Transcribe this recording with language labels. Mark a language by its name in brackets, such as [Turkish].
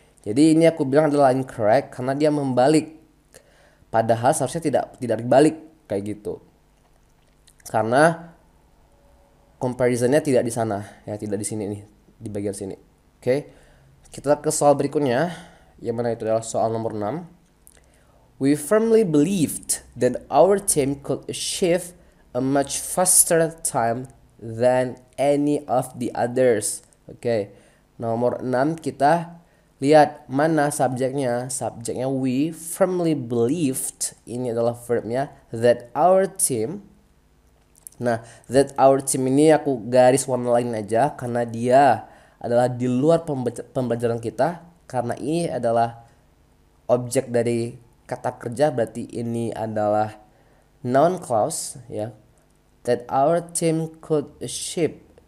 [Indonesian] Jadi ini aku bilang adalah incorrect karena dia membalik. Padahal seharusnya tidak dibalik kayak gitu. Karena comparisonnya tidak di sana ya, tidak di sini nih, di bagian sini. Oke. Kita ke soal berikutnya, yang mana itu adalah soal nomor 6. [English] We firmly believed that our team could achieve a much faster time than any of the others. [Indonesian] Oke. Nomor 6 kita lihat mana subjeknya. Subjeknya [English] we firmly believed. [Indonesian] Ini adalah verbnya [English] that our team. [Indonesian] Nah, that our team ini aku garis warna lain aja karena dia adalah di luar pembelajaran kita. Karena ini adalah objek dari kata kerja, berarti ini adalah noun clause ya. [English] That our team could achieve.